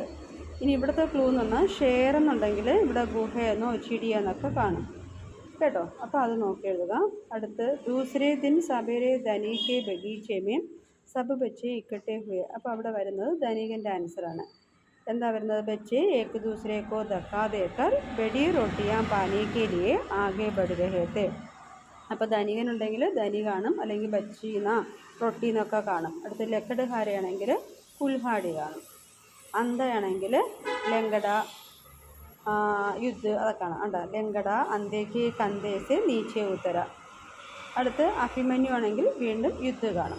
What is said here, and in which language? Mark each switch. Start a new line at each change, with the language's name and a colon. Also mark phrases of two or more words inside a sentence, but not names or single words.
Malayalam: ഇനി ഇവിടുത്തെ ക്ലൂ എന്ന് പറഞ്ഞാൽ ഷെയർ എന്നുണ്ടെങ്കിൽ ഇവിടെ ഗുഹയെന്നോ ചിടിയെന്നൊക്കെ കാണും കേട്ടോ. അപ്പോൾ അത് നോക്കി എഴുതുക.
Hindi: അടുത്ത് दूसरे दिन सवेरे धनी के बगीचे में सब बच्चे इकट्ठे हुए.
Malayalam: അപ്പോൾ അവിടെ വരുന്നത് ധനികൻ്റെ ആൻസറാണ്. എന്താ വരുന്നത്?
Hindi: ബच्चे एक दूसरे को धक्का देकर बड़ी रोटियां पाने के लिए आगे बढ़ रहे थे.
Malayalam: അപ്പോൾ ധനികനുണ്ടെങ്കിൽ ധനി കാണും, അല്ലെങ്കിൽ ബച്ചീന റൊട്ടി എന്നൊക്കെ കാണും. അടുത്ത് ലക്കടുഹാരയാണെങ്കിൽ കുൽഹാടി കാണും. അന്തയാണെങ്കിൽ ലങ്കട യുദ്ധ അതൊക്കെ കാണാം. ഉണ്ടോ?
Hindi: लंगड़ा अंधे के कंधे से नीचे उतरा.
Malayalam: അടുത്ത് അഭിമന്യു ആണെങ്കിൽ വീണ്ടും യുദ്ധ കാണും.